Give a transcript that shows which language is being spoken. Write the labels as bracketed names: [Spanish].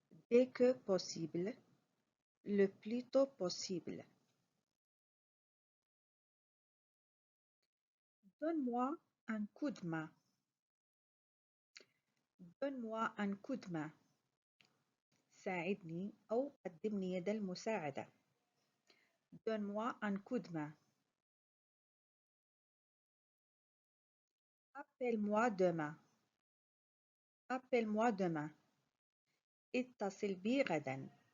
[French] Dès que possible. Le plus tôt possible. Donne-moi un coup de main. Donne-moi un coup de main. [Arabic] ساعدني أو قدمني يد المساعدة. [French] Donne-moi un coup de main. Appelle-moi demain. Appelle-moi demain. [Arabic] اتصل بي غدا.